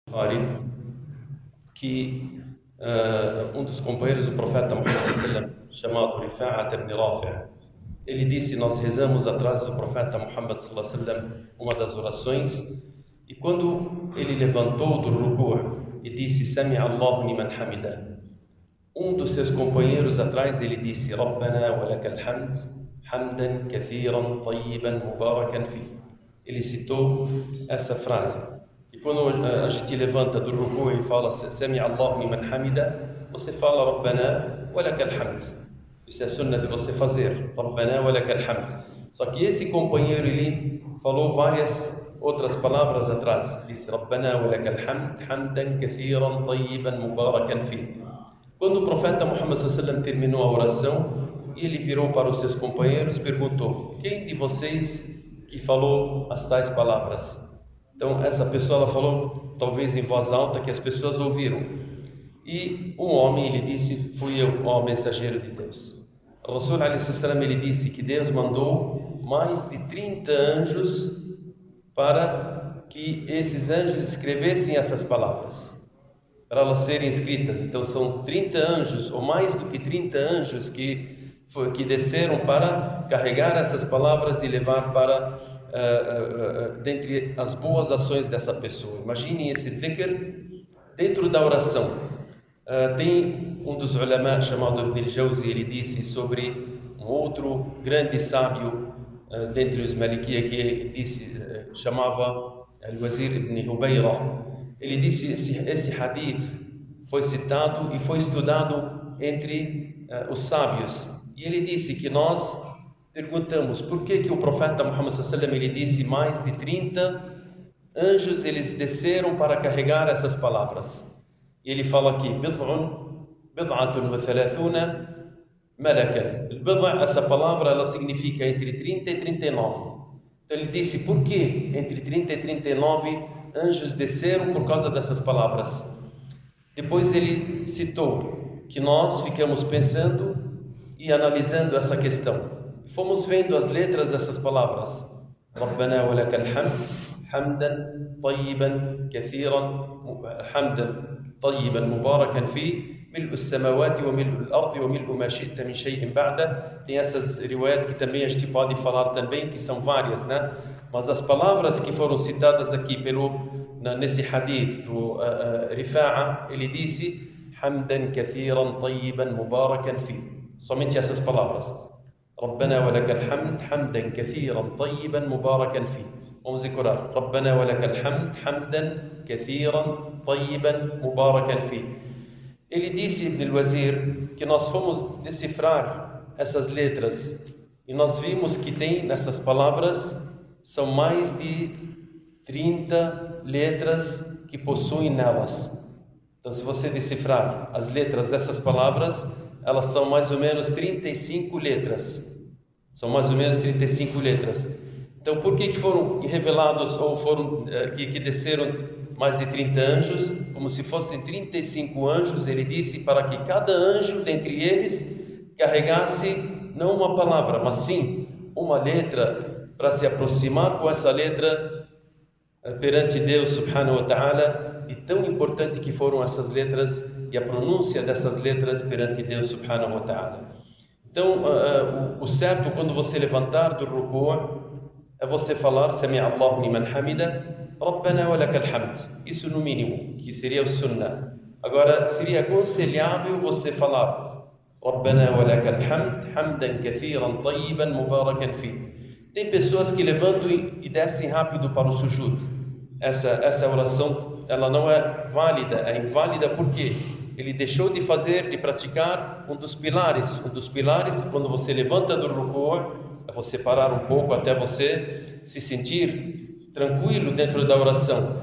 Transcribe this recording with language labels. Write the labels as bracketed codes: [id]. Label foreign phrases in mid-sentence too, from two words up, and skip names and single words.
[pt] Bukhari que um dos companheiros do profeta Muhammad [ar] صلى الله عليه وسلم, [pt] chamado Rifa'at ibn Rafi', ele disse: nós rezamos atrás do profeta Muhammad [ar] صلى الله عليه وسلم [pt] uma das orações, e quando ele levantou do ruku' e disse: [ar] سمع الله لمن حمده, [pt] um dos seus companheiros atrás ele disse: [ar] ربنا ولك الحمد حمدا كثيرا طيبا مباركا فيه. [pt] Ele citou essa frase. E quando a gente levanta do ruku' e fala [ar] سمع الله لمن حمده, [pt] você fala [ar] ربنا ولك الحمد. [pt] Isso é a sunna de você fazer, [ar] ربنا ولك الحمد. [pt] Só que esse companheiro ele falou várias outras palavras atrás. [ar] Disse ربنا ولك الحمد حمدا كثيرا طيبا مباركا فيه. [pt] Quando o profeta Muhammad [ar] صلى الله عليه وسلم [pt] terminou a oração, ele virou para os seus companheiros e perguntou: quem de vocês que falou as tais palavras? Então essa pessoa ela falou talvez em voz alta que as pessoas ouviram. E um homem ele disse: fui eu, ó mensageiro de Deus. O Rasul [ar] عليه وسلم [pt] ele disse que Deus mandou mais de 30 anjos para que esses anjos escrevessem essas palavras, para elas serem escritas. Então são 30 anjos, ou mais do que 30 anjos que desceram para carregar essas palavras e levar para dentre as boas ações dessa pessoa. Imaginem esse dhikr dentro da oração. Tem um dos ulama chamado Ibn al-Jawzi, ele disse sobre um outro grande sábio dentre os Malikiya que disse, chamava Al-Wazir ibn Hubayra. Ele disse: esse hadith foi citado e foi estudado entre os sábios. E ele disse que nós perguntamos por que o profeta Muhammad [ar] صلى الله عليه وسلم [pt] ele disse mais de 30 anjos eles desceram para carregar essas palavras. E ele fala aqui: [ar] بضعة وثلاثون ملكا. [pt] Essa palavra ela significa entre 30 e 39. Então ele disse: por que entre 30 e 39 anjos desceram por causa dessas palavras? Depois ele citou que nós ficamos pensando e analisando essa questão. Fomos vendo as letras dessas palavras. [ar] ربنا ولك الحمد حمدا طيبا كثيرا حمدا طيبا مباركا فيه ملء السماوات وملء الأرض وملء ما شئت من شيء بعد. [pt] Tem essas riwayat que também a gente pode falar também, que são várias, né? Mas as palavras que foram citadas aqui nesse hadith do Rifa'a, ele disse [ar] حمدا كثيرا طيبا مباركا فيه. [pt] Somente essas palavras. [ar] ربنا ولك الحمد حمدا كثيرا طيبا مباركا فيه. [pt] Vamos decorar. [ar] ربنا ولك الحمد حمدا كثيرا طيبا مباركا فيه. [pt] Ele disse, Ibn al-Wazir, que nós fomos decifrar essas letras e nós vimos que tem nessas palavras são mais de 30 letras que possuem nelas. Então, se você decifrar as letras dessas palavras, elas são mais ou menos 35 letras. São mais ou menos 35 letras. Então, por que foram revelados ou foram que desceram mais de 30 anjos? Como se fossem 35 anjos, ele disse, para que cada anjo dentre eles carregasse não uma palavra, mas sim uma letra, para se aproximar com essa letra perante Deus [ar] سبحانه وتعالى, [pt] de tão importante que foram essas letras e a pronúncia dessas letras perante Deus [ar] سبحانه وتعالى. [pt] Então, o certo quando você levantar do ruku' é você falar [ar] سمع الله لمن حمده ربنا ولك الحمد. [pt] Isso no mínimo, que seria o sunnah. Agora, seria aconselhável você falar [ar] ربنا ولك الحمد حمدا كثيرا طيبا مباركا فيه. [pt] Tem pessoas que levantam e descem rápido para o sujud. Essa oração, ela não é válida, é inválida porque ele deixou de praticar um dos pilares. Um dos pilares, quando você levanta do ruku', é você parar um pouco até você se sentir tranquilo dentro da oração.